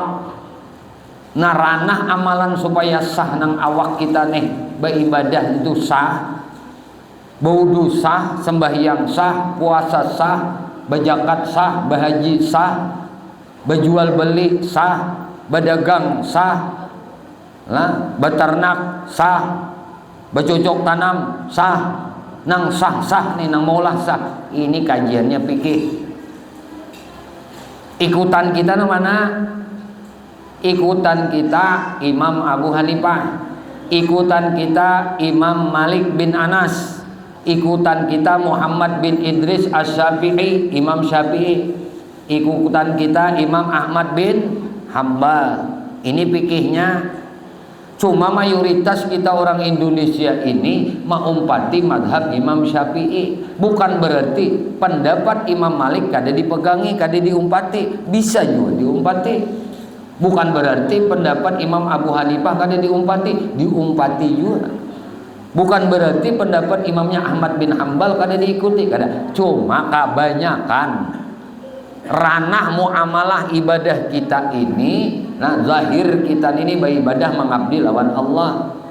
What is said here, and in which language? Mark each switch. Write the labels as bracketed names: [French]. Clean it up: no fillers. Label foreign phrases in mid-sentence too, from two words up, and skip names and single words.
[Banjar] Nah, ranah amalan supaya sah nang awak kita nih beribadah itu sah, wudu sah, sembahyang sah, puasa sah, berzakat sah, berhaji sah, berjual beli sah, berdagang sah, nah, beternak sah, bercocok tanam sah, nang sah nih, nang maulah sah. [Indonesian] Ini kajiannya fikih. Ikutan kita mana? Ikutan kita Imam Abu Hanifah, ikutan kita Imam Malik bin Anas, ikutan kita Muhammad bin Idris Asy-Syafi'i, Imam Syafi'i, ikutan kita Imam Ahmad bin Hambal. Ini fikihnya. Cuma mayoritas kita orang Indonesia ini mengumpati madhab Imam Syafi'i. [Banjar] Bukan berarti pendapat Imam Malik kada dipegangi, kada diumpati, bisa juga diumpati. Bukan berarti pendapat Imam Abu Hanifah kada diumpati, diumpati juga. Bukan berarti pendapat imamnya Ahmad bin Hambal kada diikuti, kada. Cuma kebanyakan ranah muamalah ibadah kita ini, nah zahir kita ini beribadah mengabdi lawan Allah.